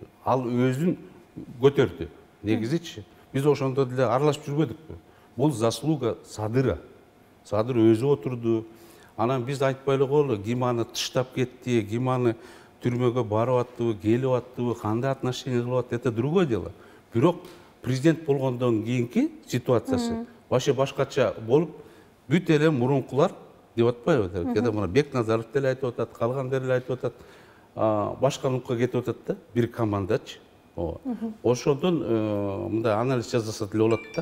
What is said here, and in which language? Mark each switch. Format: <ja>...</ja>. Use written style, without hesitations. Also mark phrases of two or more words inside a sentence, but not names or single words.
<ky>Ал өзүн көтөрдү. Негизичи биз ошондо деле аралашып жүрбөдүкпү. Бул</ky> <ru>заслуга Садыра.</ru> <ky>Садыр өзү отурду. Анан биз айтпай эле коелу, ким аны тыштап кетти, ким аны түрмөгө барып аттыбы, келип аттыбы, кандай отношение кылып атты,</ky> <ru>это другое дело.</ru> <ky>Бирок президент болгондон кийинки ситуациясы вообще башкача болуп, бүт эле мурункулар деп атпайбы? Кеде мына Бекназаров деле айтып атат, калгандары деле айтып атат. Башка нукка кетип атат да, бир командачы. Ошондон мындай анализ жасаса деле болот да.</ky>